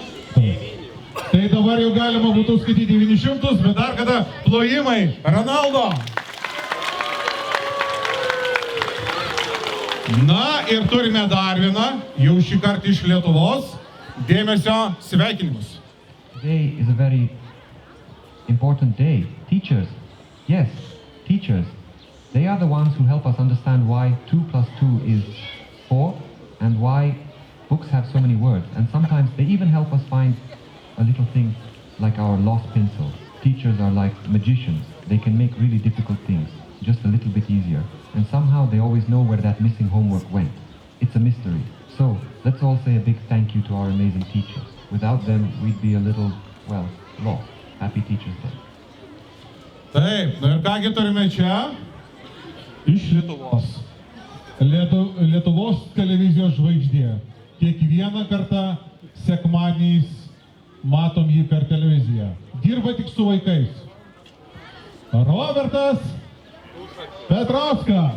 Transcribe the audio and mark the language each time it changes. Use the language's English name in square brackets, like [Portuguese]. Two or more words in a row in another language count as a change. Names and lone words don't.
[Lithuanian] Tai dabar jau galima būtų skaityti 900, bet dar kada plojimai. Ronaldo. Na ir turime dar vieną, jau šį kartą iš Lietuvos, dėmesio sveikinimus. [English] Today is a very important day. Teachers, yes, teachers. They are the ones who help us understand why 2 plus 2 is 4 and why books have so many words. And sometimes they even help us find a little thing like our lost pencil. Teachers are like magicians. They can make really difficult things just a little bit easier. And somehow they always know where that missing homework went. It's a mystery. So let's all say a big thank you to our amazing teachers. Without them, we'd be a little, well, lost. Happy Teachers Day. [Lithuanian] Taip, na ir kągi turime čia? Iš Lietuvos. Lietuvos televizijos žvaigždė. Kiekvieną kartą sekmadieniais matom jį per televiziją. Dirba tik su vaikais. Robertas Petrauskas.